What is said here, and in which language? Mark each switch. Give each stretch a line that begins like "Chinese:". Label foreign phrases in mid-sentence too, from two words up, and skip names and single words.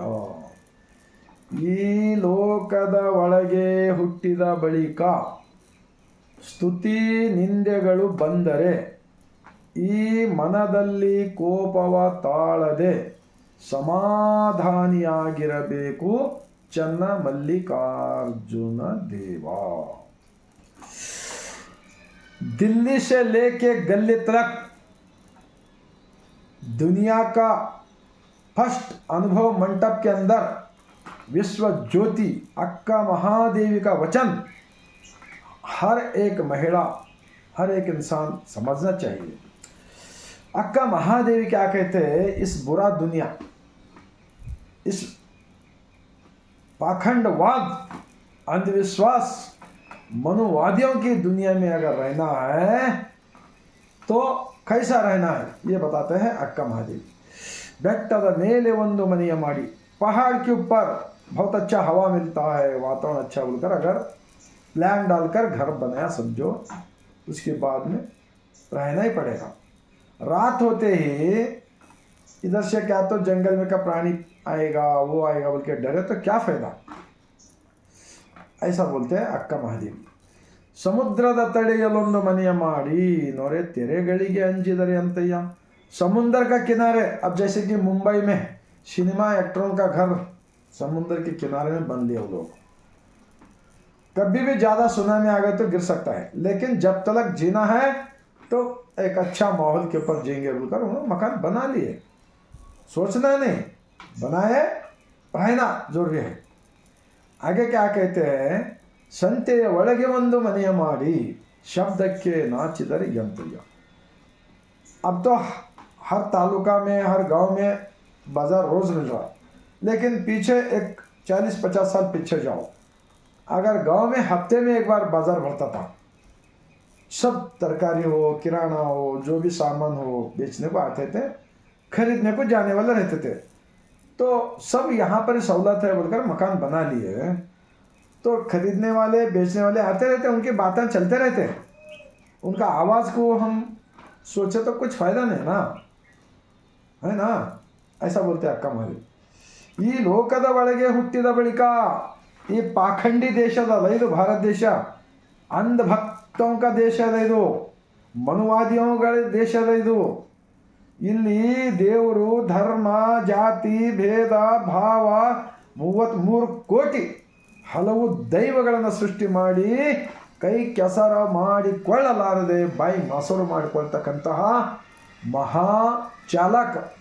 Kannada: ಈ ಲೋಕದ ಒಳಗೆ ಹುಟ್ಟಿದ ಬಳಿಕ ಸ್ತುತಿ ನಿಂದೆಗಳು ಬಂದರೆ, ಈ ಮನದಲ್ಲಿ ಕೋಪವ ತಾಳದೆ ಸಮಾಧಾನಿಯಾಗಿರಬೇಕು ಚನ್ನ ಮಲ್ಲಿಕಾರ್ಜುನ ದೇವ.
Hindi: दिल्ली से लेके गली तक दुनिया का फर्स्ट अनुभव मंडप के अंदर विश्व ज्योति अक्का महादेवी का वचन हर एक महिला, हर एक इंसान समझना चाहिए. अक्का महादेवी क्या कहते हैं? इस बुरा दुनिया, इस पाखंडवाद, अंधविश्वास, मनुवादियों की दुनिया में अगर रहना है तो कैसा रहना है ये बताते हैं अक्का महादेवी.
Kannada: ಬೆಟ್ಟದ ಮೇಲೆ ಒಂದು ಮನೆಯ ಮಾಡಿ,
Hindi: पहाड़ के ऊपर बहुत अच्छा हवा मिलता है, वातावरण अच्छा बोलकर अगर प्लान डालकर घर बनाया समझो, उसके बाद में रहना ही पड़ेगा. रात होते ही इधर से क्या तो जंगल में का प्राणी आएगा, वो आएगा बोल के डरे तो क्या फायदा. ऐसा बोलते हैं अक्का महादेवी.
Kannada: ಸಮುದ್ರದ ತಡೆಯಲೊಂದು ಮನೆಯ ಮಾಡಿ, नोरे ತೆರೆಗಳಿಗೆ ಅಂಜಿದರೆ ಎಂತಯ್ಯ.
Hindi: समुद्र का किनारे, अब जैसे कि मुंबई में सिनेमा एक्टरों का घर समुद्र के किनारे में बन दिया लोग. कभी भी ज़्यादा सुनामी आ गए तो गिर सकता है, लेकिन जब तक जीना है तो एक अच्छा माहौल के ऊपर जिएंगे बोलकर उन्होंने मकान बना लिए. सोचना नहीं, बनाए रहना जरूरी है. आगे क्या कहते हैं?
Kannada: ಸಂತೆಯ ಒಳಗೆ ಒಂದು ಮನೆಯ ಮಾಡಿ, ಶಬ್ದಕ್ಕೆ ನಾಚಿದರೆ ಎಂತಯ್ಯ.
Hindi: अब तो हर तालुका में, हर गांव में बाज़ार रोज़ मिल रहा, लेकिन पीछे एक 40-50 साल पीछे जाओ, अगर गांव में हफ्ते में एक बार बाज़ार भरता था. सब तरकारी हो, किराना हो, जो भी सामान हो बेचने को आते थे, खरीदने को जाने वाले रहते थे. तो सब यहाँ पर सहूलत है बोलकर मकान बना लिए, तो खरीदने वाले बेचने वाले आते रहते, उनकी बातें चलते रहते. उनका आवाज़ को हम सोचे तो कुछ फ़ायदा नहीं ना, है ना. ऐसा बोलते अक्का महादेवी.
Kannada: ಈ ಲೋಕದ ಒಳಗೆ ಹುಟ್ಟಿದ ಬಳಿಕ, ಈ ಪಾಖಂಡಿ ದೇಶದಲ್ಲ ಇದು ಭಾರತ ದೇಶ,
Hindi: अंधभक्तों का
Kannada: ದೇಶ ಅದ ಇದು, ಮನುವಾದಿಗಳ ದೇಶ ಅದ ಇದು. ಇಲ್ಲಿ ದೇವರು, ಧರ್ಮ, ಜಾತಿ, ಭೇದ ಭಾವ 33 ಕೋಟಿ ಹಲವು ದೈವಗಳನ್ನು ಸೃಷ್ಟಿ ಮಾಡಿ, ಕೈ ಕೆಸರ ಮಾಡಿಕೊಳ್ಳಲಾರದೆ ಬಾಯಿ ಮೊಸರು ಮಾಡಿಕೊಳ್ತಕ್ಕಂತಹ ಮಹಾ ಚಾಲಕ.